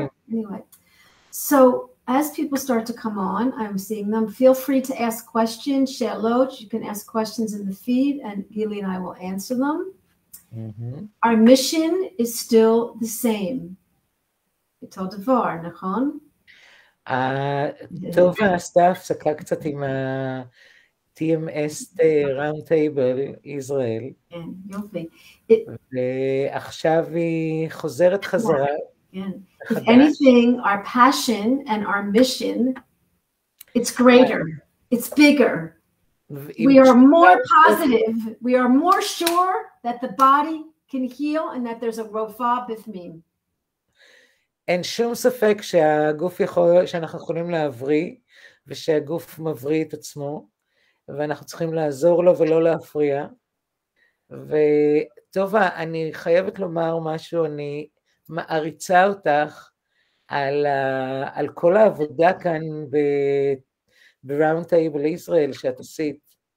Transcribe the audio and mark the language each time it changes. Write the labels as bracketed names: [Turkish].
[English] Anyway, so as people start to come on, I'm seeing them. Feel free to ask questions, Shalot. You can ask questions in the feed, and Gili and I will answer them. Our mission is still the same. [Hebrew] אותו דבר, נכון? טובה עשתה הפסקה קצת עם ה-TMS RoundTable Israel. כן, יופי. ועכשיו היא חוזרת חזרה. כן. [English] If anything, our passion and our mission, it's greater, it's bigger. We are more positive. We are more sure that the body can heal and that there's a [Hebrew] רופאה בפנים. אין שום ספק שהגוף יכול, שאנחנו יכולים להבריא, ושהגוף מבריא את עצמו, ואנחנו צריכים לעזור לו ולא להפריע. וטובה, אני חייבת לומר משהו, אני מעריצה אותך על כל העבודה כאן ב-RoundTable Israel שאת עשית.